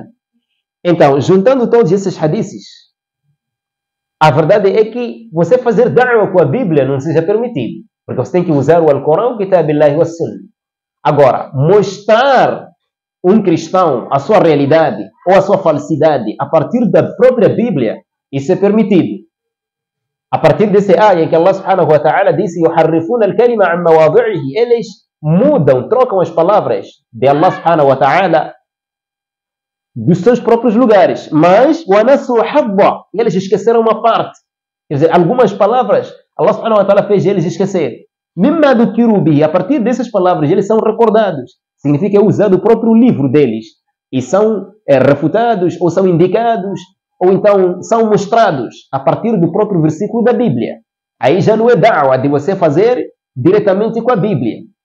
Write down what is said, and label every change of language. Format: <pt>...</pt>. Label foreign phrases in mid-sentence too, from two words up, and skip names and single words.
<pt>Então, juntando todos esses hadiths, a verdade é que você fazer da'wa com a Bíblia não seja permitido, porque você tem que usar o Alcorão,</pt> <ar>كتاب الله وسنة.</ar> <pt>Agora, mostrar um cristão a sua realidade ou a sua falsidade a partir da própria Bíblia, isso é permitido. A partir desse ayah em que Allah</pt> <ar>سبحانه وتعالى</ar> <pt>disse:</pt> <ar>يُحَرِّفُونَ الْكَلِمَ عَنْ مَوَاضِعِهِ,</ar> <pt>eles mudam, trocam as palavras de Allah</pt> <ar>سبحانه وتعالى</ar> <pt>dos seus próprios lugares, mas</pt> <ar>وَنَسُوا حَظًّا,</ar> <pt>eles esqueceram uma parte. Quer dizer, algumas palavras Allah</pt> <ar>سبحانه وتعالى</ar> <pt>fez eles esquecer.</pt> <ar>مِمَّا ذُكِّرُوا بِهِ,</ar> <pt>a partir dessas palavras eles são recordados. Significa que é usado o próprio livro deles e são refutados ou são indicados ou então são mostrados a partir do próprio versículo da Bíblia. Aí já não é da'wa de você fazer diretamente com a Bíblia.</pt>